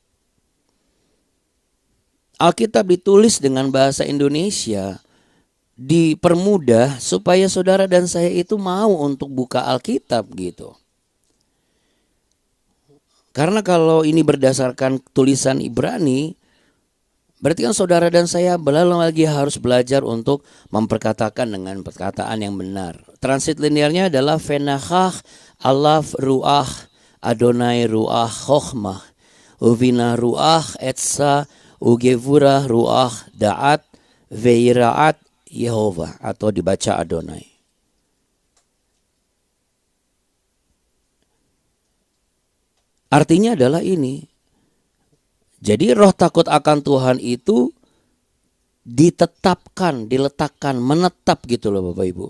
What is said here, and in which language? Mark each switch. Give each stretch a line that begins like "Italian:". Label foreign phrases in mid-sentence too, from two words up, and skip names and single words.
Indonesian: Alkitab ditulis dengan bahasa Indonesia, dipermudah supaya saudara dan saya itu mau untuk buka Alkitab gitu. Karena kalau ini berdasarkan tulisan Ibrani, berarti kan saudara dan saya lagi harus belajar untuk memperkatakan dengan perkataan yang benar. Transit linearnya adalah
Hebrew: ונחה עליו רוח יהוה רוח חכמה ובינה רוח עצה וגבורה רוח דעת ויראת יהוה,
Indonesian: atau dibaca Adonai. Artinya adalah ini. Jadi roh takut akan Tuhan itu ditetapkan, diletakkan, menetap gitu loh Bapak Ibu.